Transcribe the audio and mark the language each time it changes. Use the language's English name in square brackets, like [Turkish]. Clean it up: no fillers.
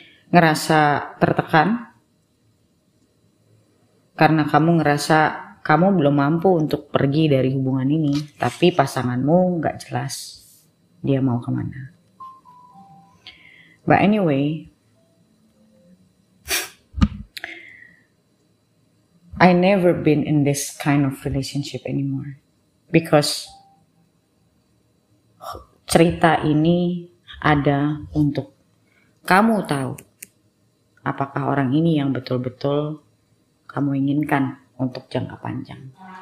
[Indonesian] ngerasa tertekan karena kamu ngerasa kamu belum mampu untuk pergi dari hubungan ini, tapi pasanganmu gak jelas dia mau kemana. [English] But anyway, I never been in this kind of relationship anymore. [Indonesian] Because cerita ini ada untuk kamu tahu apakah orang ini yang betul-betul kamu inginkan untuk jangka panjang.